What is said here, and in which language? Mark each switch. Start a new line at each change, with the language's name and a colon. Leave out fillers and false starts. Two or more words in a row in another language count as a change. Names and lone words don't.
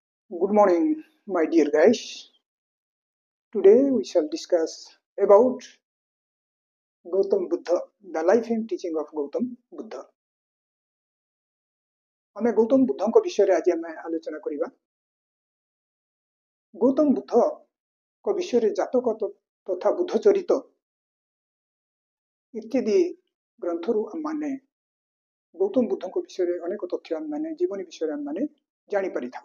English: Good morning, my dear guys. Today we shall discuss about Gautam Buddha, the life and teaching of Gautam Buddha.
Odia: ଆମେ ଗୌତମ ବୁଦ୍ଧଙ୍କ ବିଷୟରେ ଆଜି ଆମେ ଆଲୋଚନା କରିବା। ଗୌତମ ବୁଦ୍ଧଙ୍କ ବିଷୟରେ ଜାତକ ତଥା ବୁଦ୍ଧ ଚରିତ ଇତ୍ୟାଦି ଗ୍ରନ୍ଥରୁ ଆମମାନେ ଗୌତମ ବୁଦ୍ଧଙ୍କ ବିଷୟରେ ଅନେକ ତଥ୍ୟ ଆମମାନେ ଜୀବନୀ ବିଷୟରେ ଆମମାନେ ଜାଣିପାରିଥାଉ।